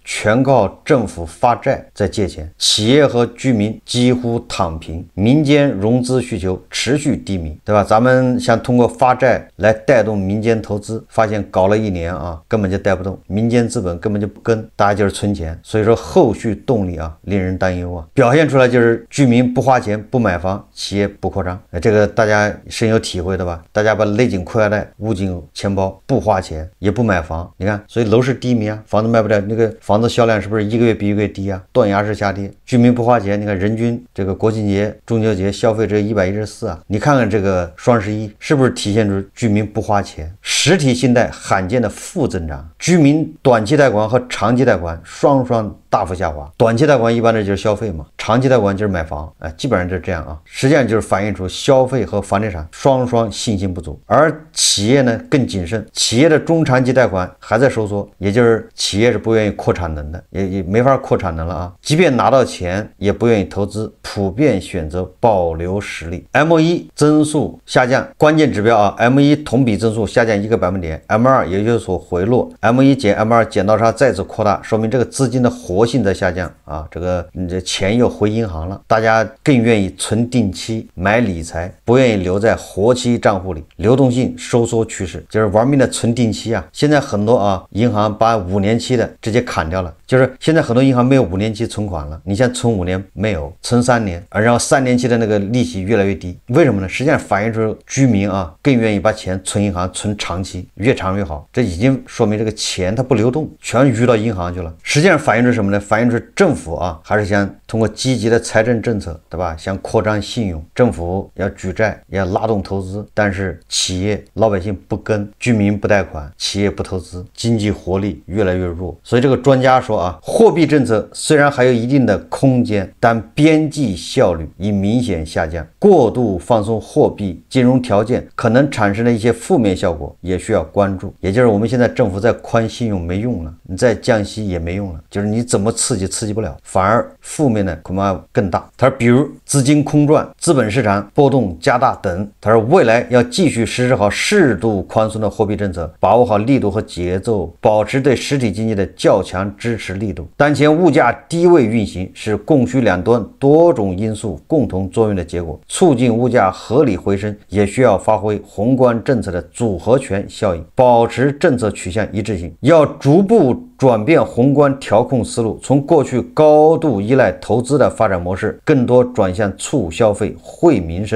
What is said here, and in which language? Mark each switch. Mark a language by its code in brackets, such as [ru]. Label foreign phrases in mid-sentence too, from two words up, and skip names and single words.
[zh] 全靠政府發債在借錢，企業和居民幾乎躺平，民間融資需求持續低迷，對吧？咱們想通過發債來帶動民間投資，發現搞了1年啊，根本就帶不動，民間資本根本就不跟，大家就是存錢，所以說後續動力啊令人擔憂啊。表現出來就是居民不花錢不买房，企業不擴张。这个大家深有体会的吧？大家把勒紧裤腰带，捂紧钱包，不花钱也不买房，你看，所以楼市低迷啊，房子卖不了，那个房子销量是不是一个月比一个月低啊？断崖式下跌，居民不花钱，你看人均这个国庆节、中秋节消费只有114啊，你看看这个双11是不是体现出居民不花钱？实体信贷罕见的负增长，居民短期贷款和长期贷款双大幅下滑。短期贷款一般的就是消費嘛，長期貸款就是買房，基本上就是這樣啊。實際上就是反映出消費和房地產雙信心不足，而企業呢更謹慎，企業的中長期貸款還在收縮，也就是企業是不願意擴產能的，也沒法擴產能了啊。即便拿到錢也不願意投資，普遍選擇保留實力。M1增速下降，關鍵指標啊 ，M1同比增速下降1個百分點 ，M2也有所回落 ，M1減 M2剪刀差再次擴大，說明這個資金的活性在下降啊，這錢又回銀行了，大家更願意存定期買理財，不願意留在活期賬戶裡，流動性收縮趨勢，就是玩命的存定期啊。現在很多啊銀行把5年期的直接砍掉了，就是現在很多銀行沒有5年期存款了，你現在存5年沒有，存3年，然後3年期的那個利息越來越低，為什麼呢？實際上反映出居民啊更願意把錢存銀行，存長期，越長越好，這已經說明這個錢它不流動，全淤到銀行去了。實際上反映出什麼呢？反映出政府啊還是想通過積極的財政政策，對吧？想擴張信用，政府要舉債，要拉動投資，但是企業老百姓不跟，居民不貸款，企業不投資，經濟活力越來越弱。所以這個專家說啊，貨幣政策雖然還有一定的空間，但邊際效率已明顯下降，過度放鬆貨幣金融條件可能產生的一些負面效果也需要關注。也就是我們現在政府在寬信用沒用了，你再降息也沒用了，就是你怎麼刺激不了，反而負面呢恐怕更大。他說比如資金空轉、資本市場波動加大等。他說未來要繼續實施好適度寬鬆的貨幣政策，把握好力度和節奏，保持對實體經濟的較強支持力度。當前物價低位運行是供需兩端多種因素共同作用的結果，促進物價合理回升也需要發揮宏觀政策的組合拳效應，保持政策取向一致性，要逐步轉變宏觀調控思路，從過去高度依賴投資的發展模式，更多轉向促消費、惠民生。